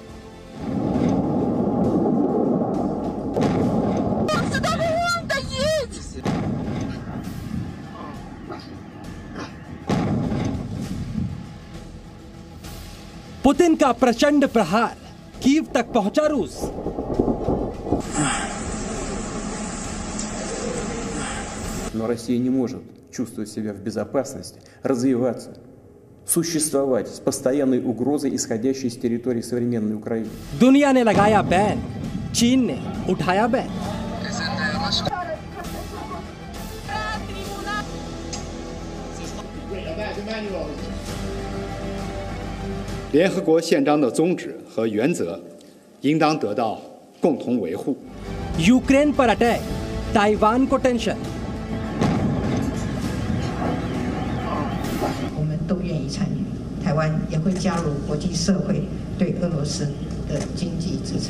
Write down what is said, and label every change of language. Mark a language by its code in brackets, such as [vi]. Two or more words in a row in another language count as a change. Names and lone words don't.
[hi] पुतिन का प्रचंड प्रहार, कीव तक पहुंचा रूस। [ru] Но Россия не может чувствовать себя в безопасности, развиваться, существовать с постоянной угрозой, исходящей с территории современной Украины. [hi] दुनिया ने लगाया बैन, चीन ने उठाया बैन। [zh] 联合国宪章的宗旨和原则应当得到共同维护。 [hi] यूक्रेन पर अटैक, ताइवान को टेंशन। [zh] 我们都愿意参与，台湾也会加入国际社会对俄罗斯的经济制裁。